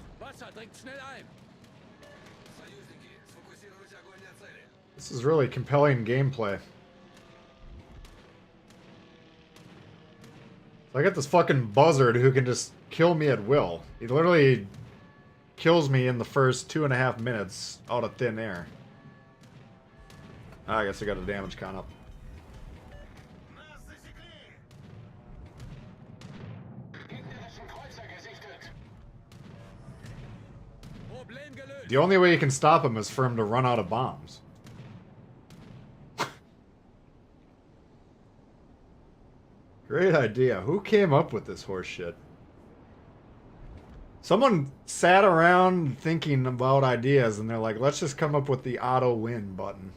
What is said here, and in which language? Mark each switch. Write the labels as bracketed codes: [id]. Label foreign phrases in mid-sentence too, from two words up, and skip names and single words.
[de] Wasser dringt schnell ein. [ru] Союзники, сфокусировать огонь на цели. [en] This is really compelling gameplay. I got this fucking buzzard who can just kill me at will. He literally kills me in the first 2.5 minutes out of thin air. I guess I got a damage count up. [ru] Нас засекли! [de] Problem gelöst. [en] The only way you can stop him is for him to run out of bombs. Great idea. Who came up with this horse shit? Someone sat around thinking about ideas and they're like, let's just come up with the auto win button.